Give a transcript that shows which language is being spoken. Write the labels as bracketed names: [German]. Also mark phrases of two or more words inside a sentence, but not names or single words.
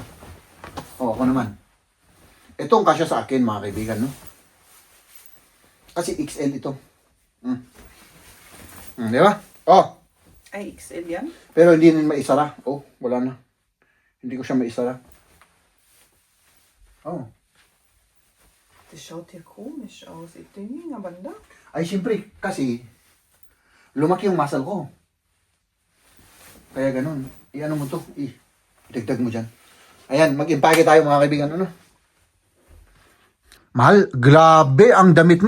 [Filipino] Oo, ako naman. Ito ang kasya sa akin, mga kaibigan, no? Kasi XL ito. Di ba? Oh, Ay, XL yan? pero hindi rin maisara. Oh, wala na. Hindi ko siya maisara. Oh. [German] Det schaut ja komisch aus. [Filipino] Ito yung nga banda. Ay, siyempre, kasi lumaki yung muscle ko. Kaya ganun. I-ano mo to? Dagdag mo dyan. Ayan, mag-impake tayo mga kaibigan. Ano? Mahal, grabe ang damit mo.